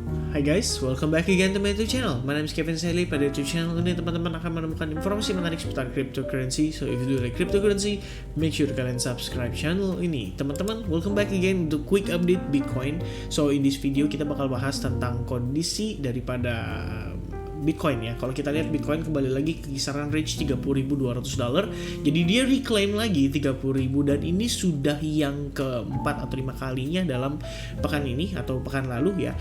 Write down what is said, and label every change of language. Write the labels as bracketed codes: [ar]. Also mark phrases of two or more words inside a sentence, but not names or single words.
[en] Hi guys, welcome back again to my YouTube channel. My name is Kevin Sally. [id] Pada [en] YouTube channel [id] ini teman-teman akan menemukan informasi menarik seputar cryptocurrency. [en] So if you do like cryptocurrency, make sure [id] kalian subscribe channel ini. Teman-teman, [en] welcome back again to quick update Bitcoin. So in this video [id] kita bakal bahas tentang kondisi daripada Bitcoin ya. Kalau kita lihat Bitcoin kembali lagi ke kisaran range $30.200. Jadi dia reclaim lagi 30.000 dan ini sudah yang keempat atau 5 kalinya dalam pekan ini atau pekan lalu ya.